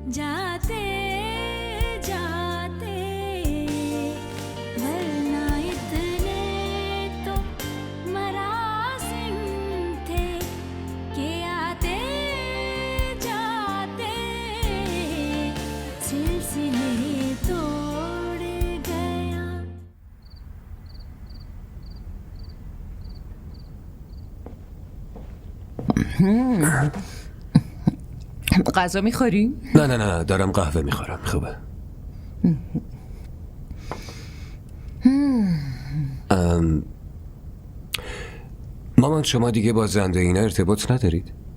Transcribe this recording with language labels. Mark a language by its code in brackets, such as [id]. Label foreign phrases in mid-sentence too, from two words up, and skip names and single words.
[ur] آتے جاتے ورنہ اتنے تو مراسم تھے کہ آتے جاتے سلسلے توڑ گیا. [fa] غذا میخوری؟ نه دارم قهوه میخورم. خوبه. مامان شما دیگه با زنده اینا ارتباط ندارید؟